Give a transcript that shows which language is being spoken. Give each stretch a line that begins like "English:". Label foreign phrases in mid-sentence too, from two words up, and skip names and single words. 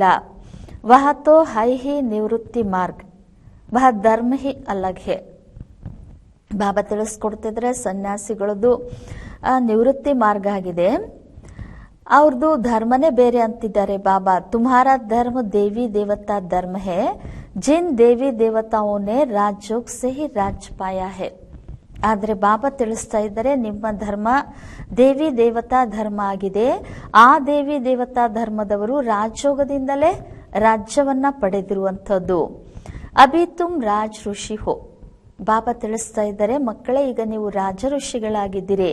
Hindi: वह तो है ही निवृत्ति मार्ग, वह धर्म ही अलग है.
Kannada: ಬಾಬಾ ತಿಳಿಸ್ಕೊಡ್ತಿದ್ರೆ ಸನ್ಯಾಸಿಗಳದ್ದು ನಿವೃತ್ತಿ ಮಾರ್ಗ ಆಗಿದೆ, ಅವ್ರದ್ದು ಧರ್ಮನೇ ಬೇರೆ ಅಂತಿದ್ದಾರೆ ಬಾಬಾ.
Hindi: तुम्हारा धर्म देवी देवता धर्म है, जिन देवी ದೇವತಾओं ने राजयोग से ही राज पाया है.
Kannada: ಆದರೆ ಬಾಬಾ ತಿಳಿಸ್ತಾ ಇದ್ದಾರೆ, ನಿಮ್ಮ ಧರ್ಮ ದೇವಿ ದೇವತಾ ಧರ್ಮ ಆಗಿದೆ. ಆ ದೇವಿ ದೇವತಾ ಧರ್ಮದವರು ರಾಜಯೋಗದಿಂದಲೇ ರಾಜ್ಯವನ್ನ ಪಡೆದಿರುವಂಥದ್ದು.
Hindi: अभी तुम राज ऋषि हो.
Kannada: ಬಾಬಾ ತಿಳಿಸ್ತಾ ಇದ್ದಾರೆ, ಮಕ್ಕಳೇ ಈಗ ನೀವು ರಾಜ ಋಷಿಗಳಾಗಿದ್ದೀರಿ.